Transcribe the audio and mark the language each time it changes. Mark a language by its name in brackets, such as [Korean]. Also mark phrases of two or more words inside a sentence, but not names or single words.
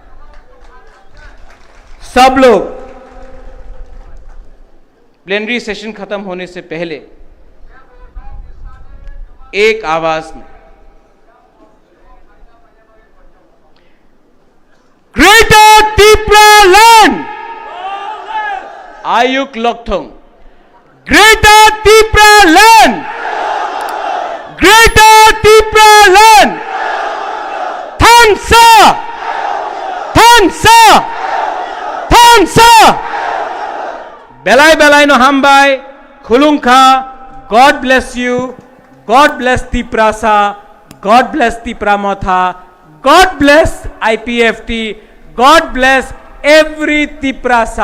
[Hindi] सब लोग प्लेनरी सेशन खत्म होने से पहले एक आवाज में [Kok Borok] ग्रेटर तिपरा लैंड आयुक लोकथोंग, ग्रेटर तिपरा लैंड, ग्रेटर तिपरा लैंड, थांसा, थांसा, थांसा, बेलाई बेलाई नो हमबाई, खुलुंखा, [English] God bless you, God bless Tiprasa, God bless Tipramotha, God bless IPFT, God bless every Tiprasa.